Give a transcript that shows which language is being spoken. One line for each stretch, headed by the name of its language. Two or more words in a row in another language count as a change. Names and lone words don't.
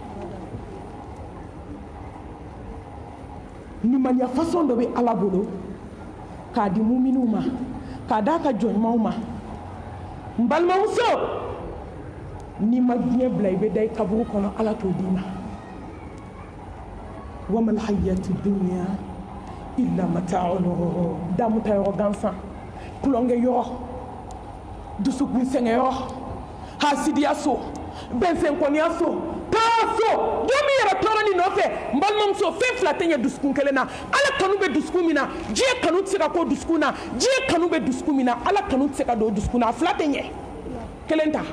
Bambara: nimaniya façon dɔ bɛ ala bolo k'a di muminiw ma k'a d'a ka jɔnɲumanw ma n balimamuso n'i ma diɲɛ bila i bɛ da i kaburu kɔnɔ ala t'o d'i ma
Arabic: وما الحياة الدنيا إلا متاع الغرور
Bambara: damuta yɔrɔ gansan kulonkɛ yɔrɔ dusukun sɛngɛ yɔrɔ hasidiya so bɛnsɛnkɔniya so taa so jɔn min yɛrɛ tɔɔrɔ nin nɔfɛ n balimamuso fɛn fila tɛ ɲɛ dusukun kelen na ala kanu bɛ dusukun min na diɲɛ kanu tɛ se ka k'o dusukun na diɲɛ kanu bɛ dusukun min na ala kanu tɛ se ka don o dusukun na a fila tɛ ɲɛ kelen ta